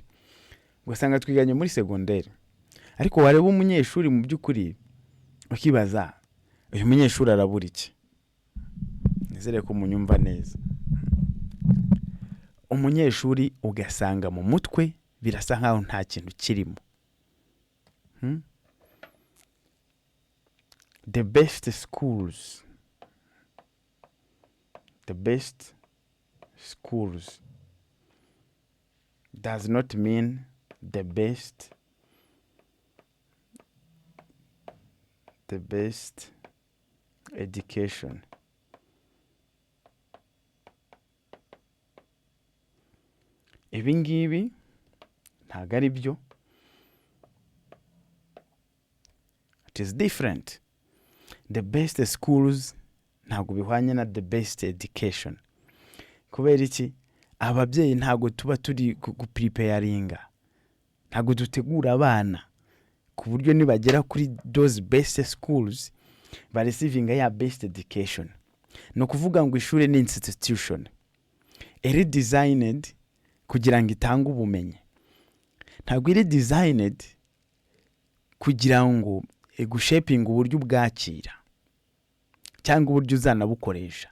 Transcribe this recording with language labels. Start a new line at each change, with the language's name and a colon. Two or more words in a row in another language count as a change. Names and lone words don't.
Kinyarwanda: Ugasanga twiganye muri secondaire, ariko wareba umunyeshuri mu by'ukuri ukibaza uyu munyeshuri arabura iki. Nizere ko munyumva neza. umunyeshuri ugasanga mu mutwe birasa nkaho nta kintu kirimo.
English: The best schools does not mean the best education.
Kinyarwanda: Ibi ngibi ntabwo ari byo.
English: It is different. The best schools
Kinyarwanda: ntabwo bihwanye na
English: the best education.
Kinyarwanda: Kubera iki? Ababyeyi ntabwo tuba turi gupreparinga, ntabwo dutegura abana ku buryo nibagera kuri
English: those best schools
Kinyarwanda: ba receiving ya
English: best education.
Kinyarwanda: No kuvuga ngo ishuri ni institution iri designed kugira ngo itange ubumenyi, ntabwo iri designed kugira ngo gushaping uburyo bwakira cyangwa uburyo uzanabukoresha.